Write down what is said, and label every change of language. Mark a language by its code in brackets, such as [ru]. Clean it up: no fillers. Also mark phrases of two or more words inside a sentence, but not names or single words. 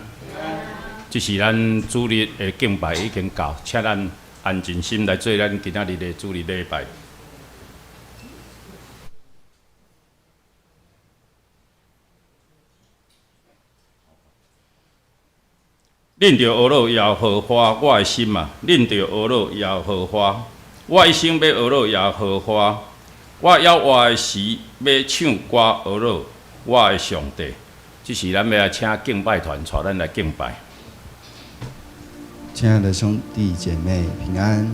[nan] 这是咱主日的敬拜已经到，请咱安静心来做咱今仔日的主日礼拜。恁着学乐耶和华我的心嘛，恁着学乐耶和华，我一生要学乐耶和华。我要活的时要唱歌学乐我的上帝。这是咱要来请敬拜团带咱来敬拜。亲爱的兄弟姐妹，平安！